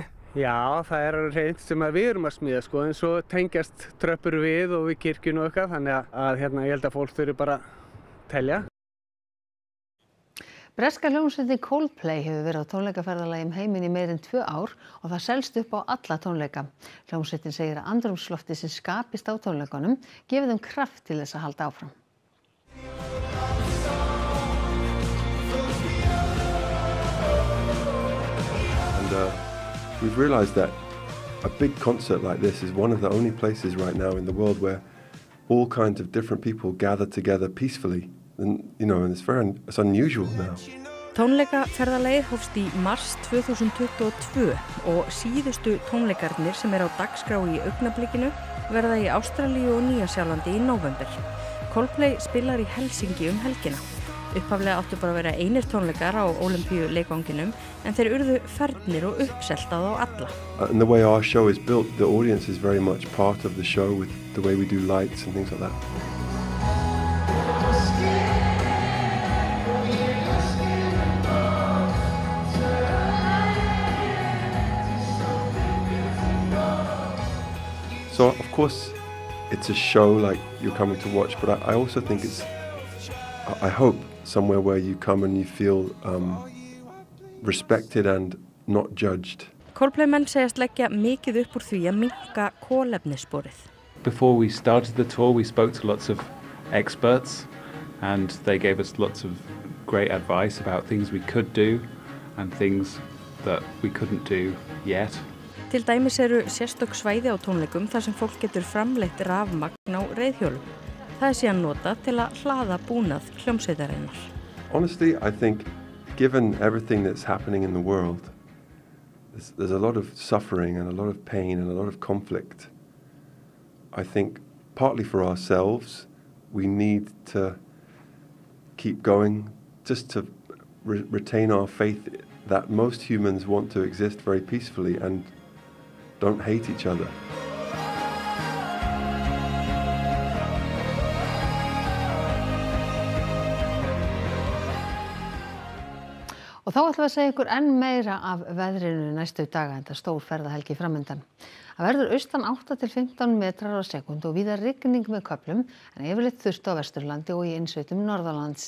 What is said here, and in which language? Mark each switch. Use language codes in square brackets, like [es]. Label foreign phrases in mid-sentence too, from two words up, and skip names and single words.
[is] Já, það alveg hreint sem við erum að smíða en svo tengjast tröppur við og við kirkjun og eitthvað, þannig að ég held að fólk þurfi bara telja. Breska hljómsveitin Coldplay hefur verið á tónleikaferðalagi heiminn í meira en 2 ár og það selst upp á alla tónleika. Hljómsveitin segir að andrúmsloftið sem skapist á tónleikunum gefi þeim kraft til þess að halda áfram. [en] We've realized that a big concert like this is one of the only places right now in the world where all kinds of different people gather together peacefully. And it's unusual now. [is] Tónleikaferðalagið hófst í mars 2022 og síðustu tónleikarnir sem á dagskrá í augnablikinu verða í Ástralíu og Nýja-Sjálandi í nóvember. Coldplay spilar í Helsingi helgina. Upphaflega áttu bara að vera einir tónleikar á Ólympíuleikvanginum en þeir urðu fernir og uppselt á þá alla. [en] And the way our show is built, the audience is very much part of the show with the way we do lights and things like that. So of course it's a show like you're coming to watch, but I also think I hope somewhere where you come and you feel respected and not judged. [is] Coldplay menn segjast leggja mikið upp úr því að minnka kolefnissporið. Before we started the tour, we spoke to lots of experts and they gave us lots of great advice about things we could do and things that we couldn't do yet. Til dæmis eru sérstök svæði á tónleikum þar sem fólk getur framleitt rafmagn á reiðhjólum. Það síðan notað til að hlaða búnað hljómsveitarinnar. [en] Honestly, I think given everything that's happening in the world, there's a lot of suffering and a lot of pain and a lot of conflict. I think partly for ourselves, we need to keep going just to retain our faith that most humans want to exist very peacefully and don't hate each other. [is] Og þá ætlum við að segja ykkur enn meira af veðrinu næstu daga, enda stór ferðahelgi framundan. Það verður austan 8 til 15 metrar á sekúndu og víða rigning með köflum, en yfirleitt þurrt á Vesturlandi og í innsveitum norðanlands.